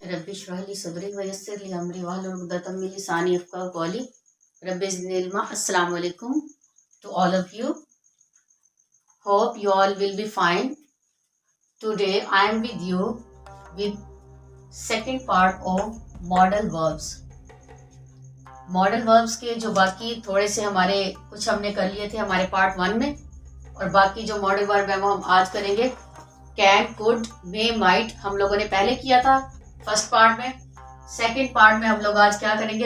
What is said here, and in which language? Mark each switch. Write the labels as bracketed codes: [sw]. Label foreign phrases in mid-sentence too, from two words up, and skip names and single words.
[ar] رب اشرح لي صدري ويسر لي أمري واحلل عقدة من لساني يفقهوا قولي رب زدني علما. السلام عليكم [en] to all of you. Hope you all will be fine. Today I am with you with second part of modal verbs. modal verbs [hi] के जो बाकी थोड़े से हमारे कुछ हमने कर लिए थे हमारे पार्ट 1 में, और बाकी जो मॉडल वर्ब है वो हम आज करेंगे। [en] can, could, may, might [hi] हम लोगों ने पहले किया था [en] first part [hi] में। [en] second part [hi] में हम लोग आज क्या करेंगे?